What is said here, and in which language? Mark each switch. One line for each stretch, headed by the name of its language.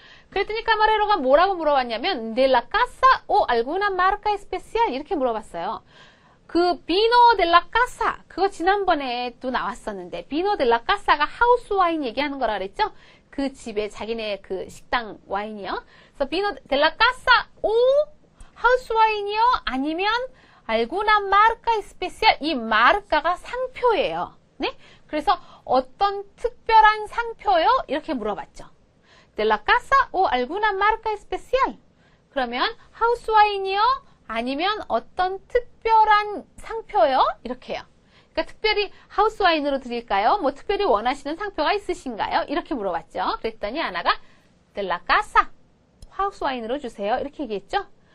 Korean: 그랬더니 카마레로가 뭐라고 물어봤냐면
Spanish: de la casa o alguna marca especial
Korean: 이렇게 물어봤어요. 그 비노 de la casa 그거 지난번에도 나왔었는데 비노 de la casa가 하우스 와인 얘기하는 거라 그랬죠. 그 집에 자기네 그 식당 와인이요. 그래서 비노 de la casa o 하우스 와인이요. 아니면 alguna marca especial 이 마르카가 상표예요. 네? 그래서 어떤 특별한 상표요? 이렇게 물어봤죠.
Spanish: de la casa o alguna marca especial.
Korean: 그러면 하우스 와인이요? 아니면 어떤 특별한 상표요? 이렇게 해요. 그러니까 특별히 하우스 와인으로 드릴까요? 뭐 특별히 원하시는 상표가 있으신가요? 이렇게 물어봤죠. 그랬더니 아나가
Spanish: de la casa
Korean: 하우스 와인으로 주세요. 이렇게 얘기했죠.